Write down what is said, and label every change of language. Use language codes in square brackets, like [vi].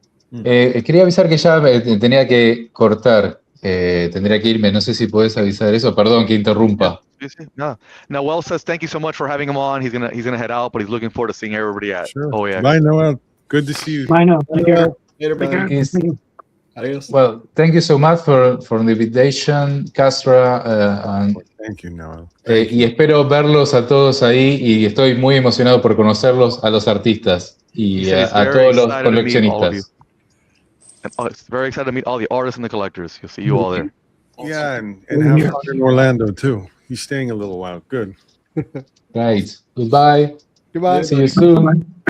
[es] Quería avisar que ya tenía que cortar. Tendría que irme. No sé si puedes avisar eso. Perdón que interrumpa. No. [en] Noel says thank you so much for having him on. He's gonna head out, but he's looking forward to seeing everybody at OAX. Bye, Noel. Good to see you. Bye now. Take care. Later, buddy. [es] Adios. [en] Well, thank you so much for the invitation, Kasra. And, thank you, Noel. [es] Y espero verlos a todos ahí y estoy muy emocionado por conocerlos a los artistas y a todos los coleccionistas. [en] It's very excited to meet all the artists and the collectors. You'll see you all there. Yeah, and have fun in Orlando too. He's staying a little while. Good. Right. Goodbye. Goodbye. See you soon.